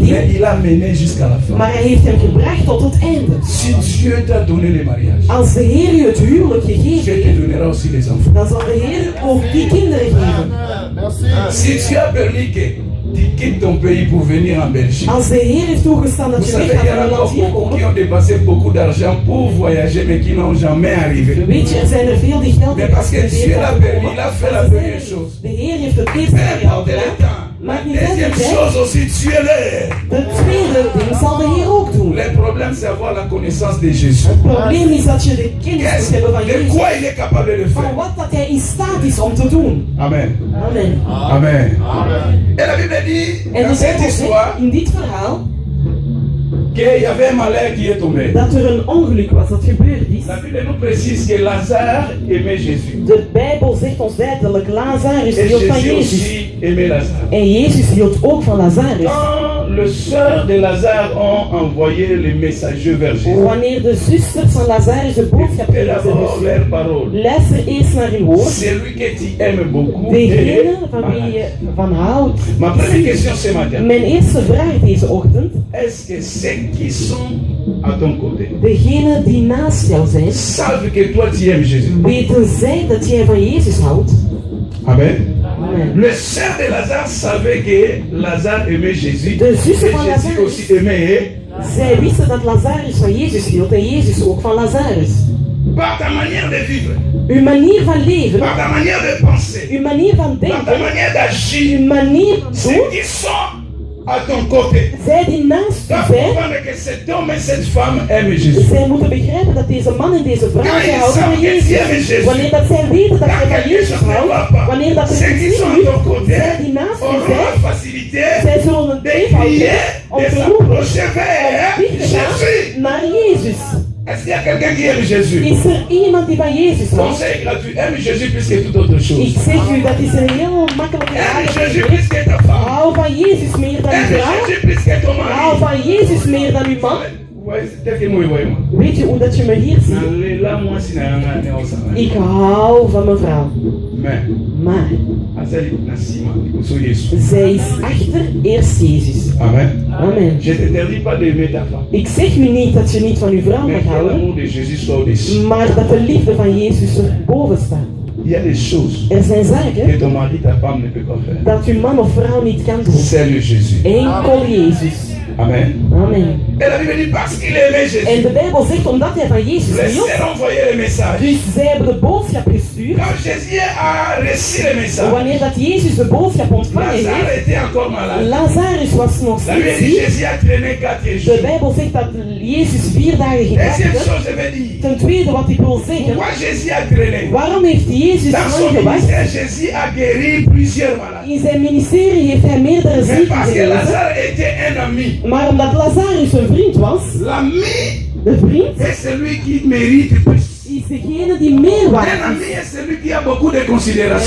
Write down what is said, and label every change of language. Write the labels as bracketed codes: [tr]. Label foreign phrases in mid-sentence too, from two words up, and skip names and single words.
[fr] mais ding. il a mené jusqu'à la fin. [nl] Maar hij heeft hem gebracht tot het einde. [fr] Si Dieu t'a donné le mariage, [nl] Als de Heer u het huwelijk [fr] Dieu [nl] gegeven te heeft, [fr] donnera aussi les enfants. [nl] dan zal de Heer ook die kinderen geven. [fr] Si Dieu a permis que tu quittes ton pays pour venir en Belgique, [nl] Als de Heer heeft toegestaan dat [fr] vous [nl] je [fr] savez, [nl] weg [fr] il y [nl] gaat [fr] en a [nl] naar een land [fr] encore [nl] hier [fr] beaucoup qui [nl] komen. [fr] ont dépensé beaucoup d'argent pour voyager, mais qui n'ont jamais arrivé. [nl] Weet je, er zijn er veel die geld [fr] Mais parce que Dieu l'a permis, il a fait la première chose. [nl] De Heer heeft het eerste [fr] Peu [nl] voor jou [fr] importe le [nl] gedaan. [fr] temps. La [nl] Maakt niet uit [fr] deuxième [nl] de tijd. [fr] chose aussi, Dieu l'est. [nl] De tweede ding zal de Heer ook doen. [fr] Le problème, c'est avoir la connaissance de Jésus. [nl] Het probleem is dat je de kennis moet hebben van [fr] De [nl] Jezus. [fr] quoi il est capable de [nl] Van [fr] faire. [nl] wat dat hij in staat is om te doen. [fr] Amen. [nl] Amen. [fr] Amen. Et la Bible dit, [nl] En [fr] dans [nl] de [fr] cette [nl] Bijbel [fr] histoire, [nl] zegt in dit verhaal [fr] qu'il y avait un malheur qui est tombé. [nl] dat er een ongeluk was dat gebeurd is. [fr] La Bible nous précise que Lazare aimait Jésus. [nl] De Bijbel zegt ons duidelijk, Lazarus [fr] Et [nl] hield van [fr] Jésus [nl] Jezus. [fr] aussi aimait Lazare. [nl] En Jezus hield ook van Lazarus. [fr] Quand le sœur de Lazare ont envoyé les messagers vers Jésus, [nl] Wanneer de zusters van Lazarus de boodschap [fr] écoutez [nl] kregen, [fr] d'abord leur parole. [nl] luister eerst naar uw woord. [fr] Celui que tu aimes beaucoup. [nl] Degene [fr] est [nl] van wie [fr] malade. [nl] je van houdt. [fr] Ma première question ce matin, [nl] Mijn eerste vraag deze ochtend. [fr] est-ce que ceux qui sont à ton côté [nl] Degenen die naast jou zijn, [fr] savent que toi tu aimes Jésus? [nl] weten zij dat jij van Jezus houdt? [fr] Amen. [nl] Amen. [fr] Le sœur de Lazare savait que Lazare aimait Jésus. [nl] De [fr] Et [nl] zussen van [fr] Jésus [nl] Lazarus. [fr] aussi aimait. [nl] Zij wisten dat Lazarus van Jezus hield en Jezus ook van Lazarus. [fr] Par ta manière de vivre, [nl] Uw manier van leven, [fr] par ta manière de penser, [nl] uw manier van [fr] par ta [nl] denken, [fr] manière d'agir, [nl] uw manier van [fr] ceux [nl] doen, [fr] qui sont à ton côté [nl] zij die naast u [fr] doivent [nl] zijn, [fr] comprendre que cet homme et cette femme aiment Jésus. [nl] zij moeten begrijpen dat deze man en deze vrouw [fr] Quand [nl] zij [fr] ils [nl] houden van [fr] savent que tu aimes [nl] Jezus. [fr] Jésus, [nl] Wanneer dat zij weten dat [fr] quand [nl] jij van [fr] quelque [nl] Jezus [fr] chose ne va [nl] houdt, [fr] pas, [nl] wanneer dat er [fr] ceux [nl] iets [fr] qui [nl] niet [fr] sont à [nl] lukt, [fr] ton côté [nl] zij die naast u [fr] auront [nl] zijn, [fr] la facilité [nl] zij zullen het [fr] de [nl] eenvoud [fr] prier, [nl] hebben om [fr] de [nl] te roepen, [fr] s'approcher vers [nl] om dicht te [fr] Jésus. [nl] gaan naar Jezus. [fr] Est-ce qu'il y a quelqu'un qui aime Jésus? [nl] Is er iemand die van Jezus houdt? [fr] Conseil gratuit, aime Jésus plus que toute autre chose. [nl] Ik zeg u, dat is een heel makkelijke [fr] Aime Jésus [nl] vraag. [fr] plus que ta femme. [nl] Hou van Jezus meer dan uw [fr] Aime [nl] vrouw. [fr] Jésus plus que ton [nl] Hou [fr] mari. [nl] van Jezus meer dan uw man. [fr] Ouais, c'est tel que moi, ouais, moi. [nl] Weet je hoe dat je me hier ziet? [fr] Là, moi, si n'a rien à faire. [nl] Ik hou van mijn vrouw. [fr] Mais, [nl] Maar [ln] azali na sima, ikoso Yesu. [nl] zij is achter eerst Jezus. [fr] Amen. [nl] Amen. [fr] Je t'interdis pas d'aimer ta femme. [nl] Ik zeg nu niet dat je niet van uw vrouw [fr] Mais [nl] mag [fr] que [nl] houden, [fr] l'amour de Jésus soit au-dessus. [nl] maar dat de liefde van Jezus erboven staat. [fr] Il y a des choses [nl] Er zijn [fr] que [nl] zaken [fr] ton mari, ta femme ne peut pas faire. [nl] dat uw man of vrouw niet kan doen. [fr] C'est le Jésus. [nl] Enkel Jezus. [fr] Amen. [nl] Amen. [fr] Et la Bible dit parce qu'il aimait [nl] En [fr] Jésus. [nl] de Bijbel zegt, omdat hij van Jezus hield, [fr] Laissez envoyer le message. [nl] dus zij hebben de boodschap gestuurd. [fr] Quand Jésus a reçu le [nl] En [fr] message, [nl] wanneer dat Jezus de boodschap ontvangen [fr] Lazare [nl] heeft, [fr] était encore malade. [nl] Lazarus was nog [fr] La Bible [nl] steeds [fr] dit [nl] ziek. [fr] Jésus a traîné 4 [nl] De [fr] jours. [nl] Bijbel zegt dat Jezus 4 dagen [fr] Deuxième [nl] gewacht [fr] chose, [nl] heeft. [fr] je vais dire. [nl] Ten tweede, wat ik wil zeggen, [fr] Pourquoi Jésus a traîné? [nl] waarom heeft Jezus [fr] Dans [nl] lang [fr] son [nl] gewacht? [fr] ministère, Jésus a guéri plusieurs malades. [nl] In zijn ministerie heeft hij meerdere [fr] Mais [nl] zieken [fr] parce que [nl] genezen. [fr] Lazare était un ami. [nl] Maar omdat Lazarus een vriend was, [fr] L'ami [nl] de vriend [fr] est celui qui mérite plus. [nl] is degene die meer [fr] Un [nl] waard [fr] ami [nl] is. [fr] est celui qui a beaucoup de considération.